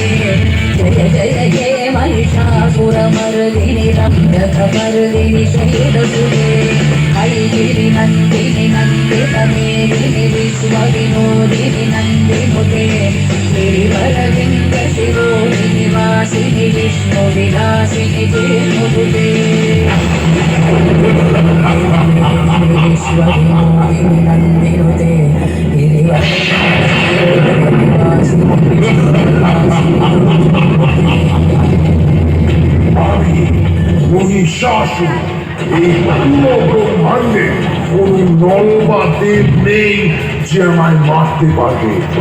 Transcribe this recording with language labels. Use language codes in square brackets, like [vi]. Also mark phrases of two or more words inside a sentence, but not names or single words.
[sa] जय जय हे महिषासुरमर्दिनि रम्यकपर्दिनि शैलसुते ऐगिरि नन्दिनि नन्दितमेदिनि विश्वविनोदिनि नन्दिनुते गिरिवरविन्द्य शिरोदिनि वासिनि विष्णुविलासिनि दिनुते विश्वविनोदिनि नन्दिनुते [bn] আমি মহিষাসুর এই পুরো ব্রহ্মাণ্ডে কোন নর বা দেব নেই যে আমায় মারতে পারবে।